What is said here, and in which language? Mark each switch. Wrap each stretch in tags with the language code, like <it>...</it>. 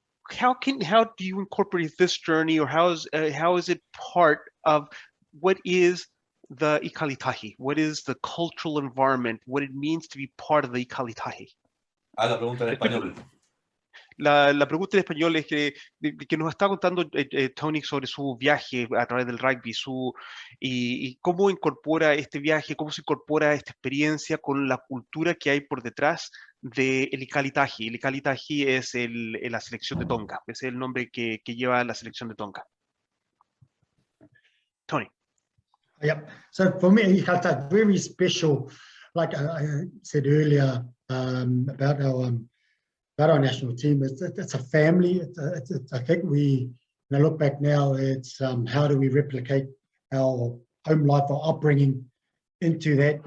<en>How do you incorporate this journey, or how is it part of what is the ikalitahi? What is the cultural environment? What it means to be part of the ikalitahi?</en> <es>La pregunta en español. La pregunta en español es que nos está contando Tony sobre su viaje a través del rugby, y cómo incorpora este viaje, cómo se incorpora esta experiencia con la cultura que hay por detrás del ikalitahi. El ikalitahi es la selección de Tonga, es el nombre que lleva la selección de Tonga.</es> <en>Tony. Yep. So for me, ikalitahi very special. Like I said earlier about our national team, it's a family. I think when I look back now, it's how do we replicate our home life, our upbringing into that?</en>